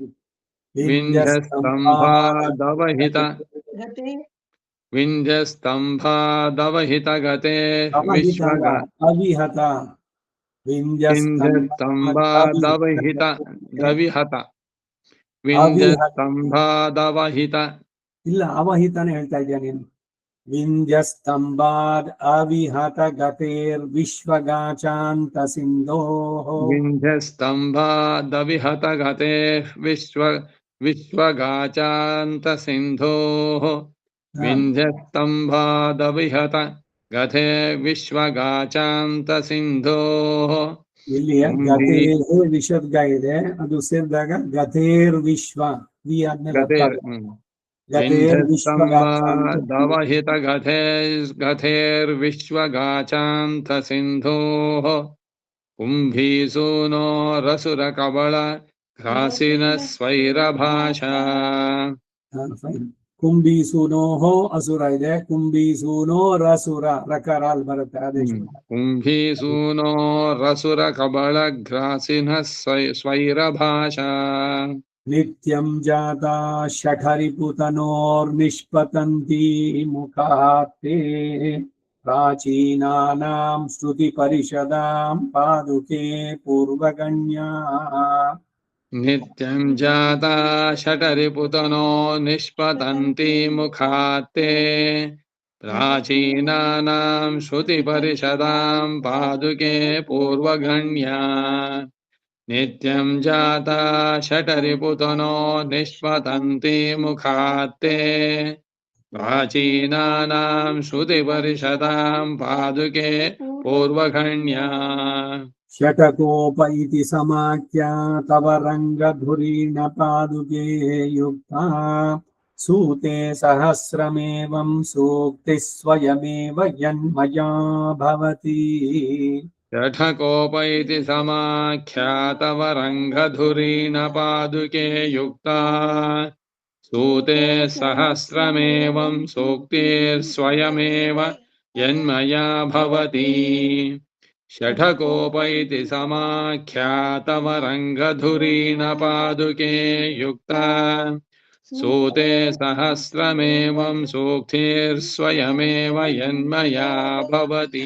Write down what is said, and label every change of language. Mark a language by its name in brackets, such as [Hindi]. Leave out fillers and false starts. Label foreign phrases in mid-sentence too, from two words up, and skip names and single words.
[Sanskrit] विन्ध्यस्तम्भादवहित विन्ध्यस्तम्भादवहितगते विश्वग अविहत विन्ध्यस्तम्भादवहित दविहत विन्ध्यस्तम्भादवहिತ [Kannada] ಇಲ್ಲ ಅವಹಿತಾನೆ ಹೇಳ್ತಾ ಇದ್ಯಾ ನೀನು [Sanskrit] ವಿಂಧ್ಯಸ್ತಂಭಾದ್ ಅವಿಹತ ಗತೇರ್ ವಿಶ್ವಗಾಚಾಂತ ಸಿಂಧೋಃ विन्ध्यस्तम्भादविहतगते विश्वगाचान्तसिन्धोः विन्ध्यस्तम्भादविहतगते विश्वगाचान्तसिन्धोः [Kannada] ಇಲ್ಲಿ ಗತೇರ್ ವಿಷದ್ಗ ಇದೆ ಅದು ಸೇರಿದಾಗ [Sanskrit] ಗತೇರ್ ವಿಶ್ವ [Kannada] ವಿ ಆದ್ಮೇಲೆ [Sanskrit] गतेर् ಗತೇರ್ ವಿಶ್ವಗಾಚಾಂತ गतेर्विश्वगाचान्तसिन्धोः कुम्भीसूनोरसुरकबल घ्रासिनः स्वैरभाषा [Kannada] ಕುಂಭೀಸೂನೋಹೋ ಅಸುರ ಇದೆ ಕುಂಭೀಸೂನೋರಸುರ ರಕರಾಲ್ ಬರುತ್ತೆ ಆದೇಶ [Sanskrit] कुम्भीसूनोरसुरकबल घ्रासिनः स्वैरभाषा ನಿತ್ಯಂ ಜಾತಾ ಷಠರಿಪುತನೋರ್ನಿಷ್ಪತಂತಿ ಮುಖಾತೆ ಪ್ರಾಚೀನಾನಾಂ ಶ್ರುತಿ ಪರಿಷದಾಂ ಪಾದುಕೆ ಪೂರ್ವಗಣ್ಯಾ नित्यं जाता षटरिपुतनो निष्पतन्ति मुखात्ते प्राचीनानां श्रुतिपरिषदां पादुके पूर्वगण्या नित्यं जाता षटरिपुतनो निष्पतन्ति मुखात्ते प्राचीनानां श्रुतिपरिषदां पादुके पूर्वगण्या ಷಟಕೋಪ ಇತಿ ಸಮಾಖ್ಯಾ ತವ ರಂಗಧುರೀಣ ಪಾದುಕೆ ಯುಕ್ತಾ ಸೂತೆ ಸಹಸ್ರಮೇವಂ ಸೂಕ್ತಿ ಸ್ವಯಮೇವ ಯನ್ಮಯಾ ಭವತಿ षठकोप इति समाख्यातवरङ्गधुरीण पादुके युक्ता सूते सहस्रमेवं सूक्तिर्स्वयमेव यन्मया भवति षठकोप इति समाख्यातवरङ्गधुरीण पादुके युक्ता सूते सहस्रमेवं सूक्तिर्स्वयमेव यन्मया भवति